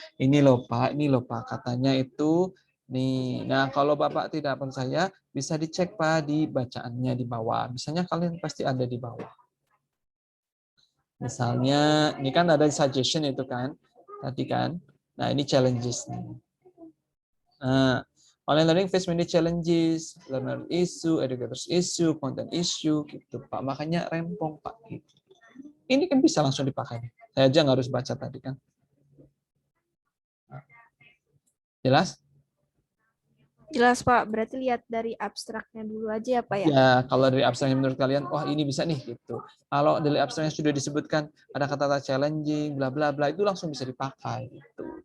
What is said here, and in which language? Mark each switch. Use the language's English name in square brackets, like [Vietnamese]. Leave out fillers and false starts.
[Indonesian] Ini loh Pak katanya itu nih. Nah, kalau Bapak tidak percaya bisa dicek Pak di bacaannya di bawah. Misalnya kalian pasti ada di bawah. Misalnya ini kan ada suggestion itu kan tadi kan. Nah, ini challenges nih. [English] Nah, online learning face many challenges, learner issue, educators issue, content issue, [Indonesian] gitu Pak. Makanya rempong Pak. Gitu. Ini kan bisa langsung dipakai. Saya aja nggak harus baca tadi kan. Jelas? Jelas Pak, berarti lihat dari abstraknya dulu aja ya Pak ya? Ya, kalau dari abstraknya menurut kalian, wah ini bisa nih gitu. Kalau dari abstraknya sudah disebutkan ada kata-kata challenging, bla bla bla, itu langsung bisa dipakai. Gitu.